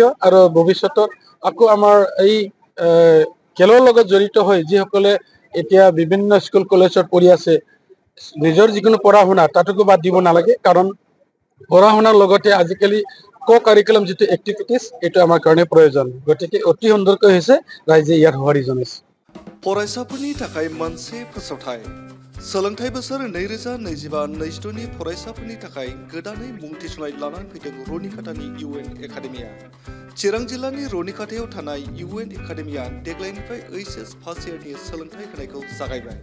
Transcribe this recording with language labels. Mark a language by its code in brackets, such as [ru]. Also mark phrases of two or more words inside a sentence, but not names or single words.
[as] আৰু ভৱিষ্যতত আকৌ আমাৰ এই খেলৰ লগত জড়িত হৈ যিসকলে এতিয়া বিভিন্ন স্কুল কলেজত পঢ়ি আছে, নিজৰ যিকোনো পঢ়া শুনা তাতোকো বাদ দিব নালাগে, কাৰণ পঢ়া শুনাৰ লগতে আজিকালি কাৰিকুলাম যিটো এক্টিভিটিছ এইটো আমাৰ কাৰণে প্ৰয়োজন। গতিকে অতি সুন্দৰকৈ হৈছে, ৰাইজে ইয়াত সঁহাৰি জনাইছে। [brx] फरायसाफोरनि थाखाय मोनसे फोसावथाय। सोलोंथाइ बोसोर 2025-26 नि फरायसाफोरनि थाखाय गोदानै मुं थिसननाय लानानै फैदों रुनिकाटानि UN एकाडेमिया। चिरां जिल्लानि रुनिकाटायाव थानाय UN एकाडेमिया देग्लायनिफ्राय HS फार्स्ट इयारनि सोलोंथाइ होनायखौ जागायबाय।